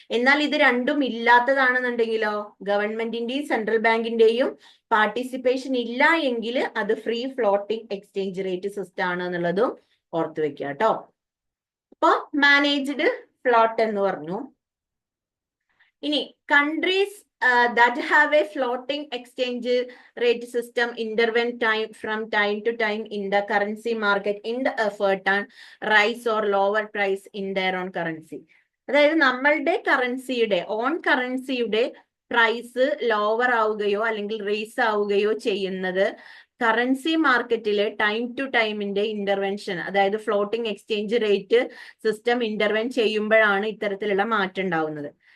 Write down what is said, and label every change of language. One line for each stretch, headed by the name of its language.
Malayalam: എന്നാൽ ഇത് രണ്ടും ഇല്ലാത്തതാണെന്നുണ്ടെങ്കിലോ, ഗവൺമെന്റിന്റെയും സെൻട്രൽ ബാങ്കിന്റെയും പാർട്ടിസിപ്പേഷൻ ഇല്ല എങ്കിൽ അത് free floating exchange rate system ആണ് എന്നുള്ളതും ഓർത്തു വെക്കുക കേട്ടോ. അപ്പൊ മാനേജ്ഡ് ഫ്ലോട്ട് എന്ന് പറഞ്ഞു.
English: ഇനി countries that have a floating exchange rate system intervene from time to time in the currency market in the effort on rise or lower price in their own currency.
Malayalam: അതായത് നമ്മളുടെ on കറൻസിയുടെ price lower ആവുകയോ അല്ലെങ്കിൽ raise ആവുകയോ ചെയ്യുന്നത് currency മാർക്കറ്റിലെ time to ടൈമിന്റെ intervention, അതായത് floating exchange rate system intervene ചെയ്യുമ്പോഴാണ് ഇത്തരത്തിലുള്ള മാറ്റം ഉണ്ടാവുന്നത്.